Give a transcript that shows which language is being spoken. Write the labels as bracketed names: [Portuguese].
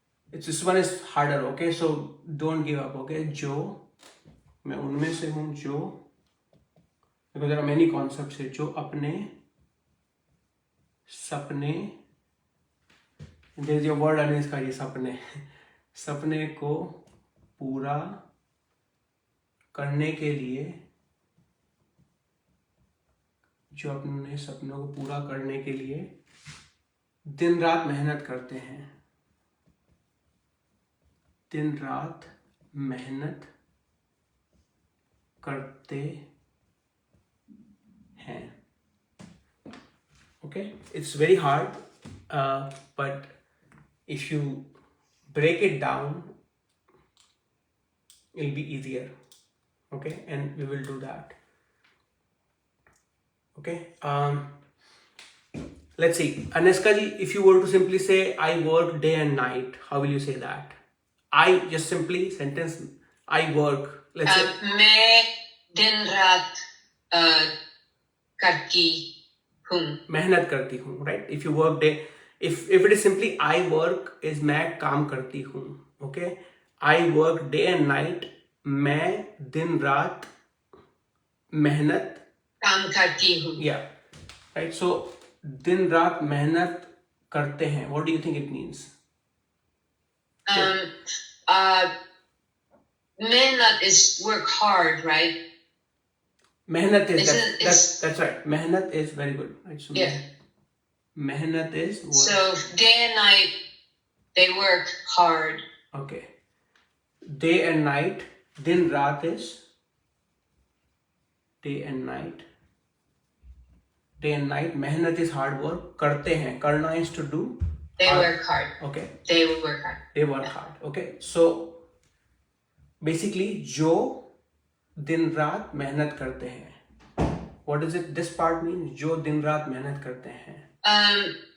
[English] This one is harder, okay? So don't give up, okay? [Hindi] मैं उनमें से हूँ जो, [English] because there are many concepts here. [Hindi] जो अपने सपने, [English] there is your word underneath [Hindi] का, ये सपने को पूरा करने के लिए, जो अपने सपनों को पूरा करने के लिए दिन रात मेहनत करते हैं. दिन रात मेहनत करते हैं. [English] Okay, it's very hard. but if you break it down, it'll be easier. Okay, and we will do that. Okay, let's see. Aneska ji, if you were to simply say I work day and night, how will you say that? I just simply sentence I work. Let's say [Hindi] मैं दिन रात करती हूँ. मेहनत करती हूँ, right? [English] If you work day, if it is simply I work is [Hindi] मैं काम करती हूँ. [English] Okay, I work day and night. [Hindi] मैं दिन रात मेहनत काम करती हूँ. [English] Yeah, right. [Hindi] So दिन रात मेहनत करते हैं. [English] What do you think it means? मेहनत is work hard, right? मेहनत is It's- that's right. मेहनत is very good. Right? So Yeah. मेहनत is work. So day and night, they work hard. Okay. Day and night. [Hindi] दिन रात [English] is day and night. Day and night. मेहनत is hard work. [Hindi] करते हैं. [English] करना is to do. They hard. work hard. Okay. They work hard. They work hard. Okay. So basically, [Hindi] जो दिन रात मेहनत करते हैं. [English] What does it? This part means [Hindi] जो दिन रात मेहनत करते हैं.